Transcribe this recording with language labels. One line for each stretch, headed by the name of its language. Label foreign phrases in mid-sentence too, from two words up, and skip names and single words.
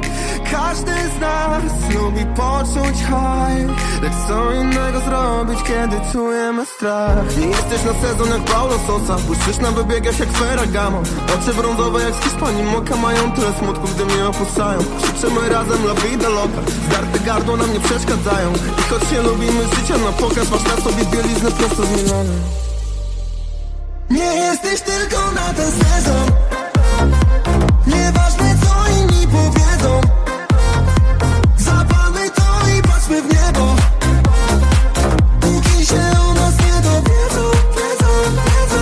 Polish: Każdy z nas lubi poczuć high, lecz co innego zrobić, kiedy czujemy strach. Nie jesteś na sezon jak Paulo Sosa, błyszczysz na wybiegach jak Ferragamo. Oczy brązowe jak z Hiszpanii Moka, mają tyle smutku, gdy mnie opuszczają. Krzyczymy razem
Spanish: la vida loca,
Polish: zdarte gardło nam nie przeszkadzają. I choć się lubimy życia na pokaz, masz na sobie bieliznę prosto z Milanu. Nie jesteś tylko na ten sezon, nieważne co inni powiedzą. Zapalmy to i patrzmy w niebo, póki się o nas nie dowiedzą, wiedzą, wiedzą.